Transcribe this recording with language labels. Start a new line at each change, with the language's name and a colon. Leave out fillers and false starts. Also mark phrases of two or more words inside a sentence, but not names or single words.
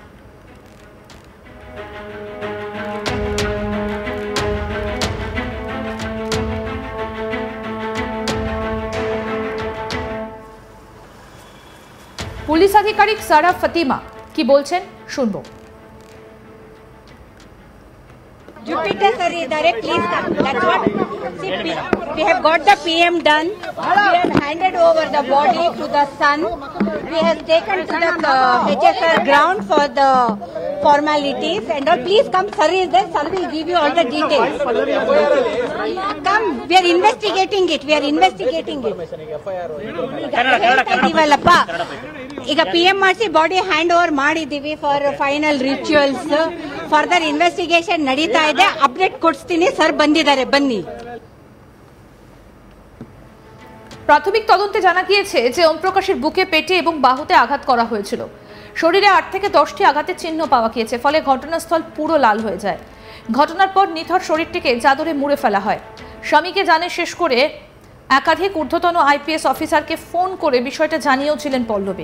Bangla: পুলিশ আধিকারিক সারা ফাতিমা কি বলছেন শুনবো।
English: Jupiter sir is direct, please come. That's what. See, we have got the PM done. We have handed over the body to the son. We have taken to the HSR ground for the formalities and all. Please come, sir is there. Sir will give you all the details. Come, we are investigating it. We are investigating it.
Kannada: ಈಗ PMRC
English: body hand over
Kannada: ಮಾಡಿದೀವಿ
English: for final rituals. further investigation
Kannada: ನಡೀತಾ ಇದೆ. ಅಪ್ಡೇಟ್ ಕೊಡ್ತೀನಿ, ಸರ್ ಬಂದಿದ್ದಾರೆ, ಬನ್ನಿ।
Bangla: প্রাথমিক তদন্তে জানা গিয়েছে যে ওম প্রকাশের বুকে, পেটে এবং বাহুতে আঘাত করা হয়েছিল। শরীরে 8 থেকে 10টি আঘাতের চিহ্ন পাওয়া গিয়েছে, ফলে ঘটনাস্থল পুরো লাল হয়ে যায়। ঘটনার পর নিথর শরীরটিকে চাদরে মুড়ে ফেলা হয়। স্বামীকে জানে শেষ করে একাধিক ঊর্ধ্বতন IPS অফিসারকে ফোন করে বিষয়টা জানিয়েছিলেন পল্লবী।